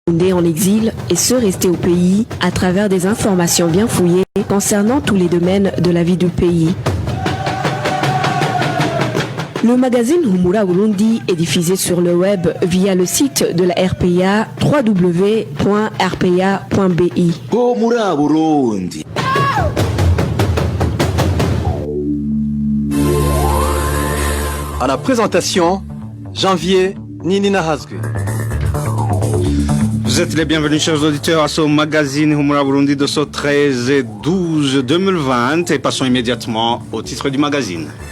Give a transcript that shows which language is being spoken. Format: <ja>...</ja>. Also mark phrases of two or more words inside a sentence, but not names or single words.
<fr>Burundais en exil et ceux restés au pays à travers des informations bien fouillées concernant tous les domaines de la vie du pays. Le magazine Humura Burundi est diffusé sur le web via le site de la RPA www.rpa.bi. Humura Burundi. À la présentation, Janvier Ninina Hazgue. Vous êtes les bienvenus, chers auditeurs, à ce magazine Humura Burundi de ce 13/12/2020 et passons immédiatement au titre du magazine.</fr>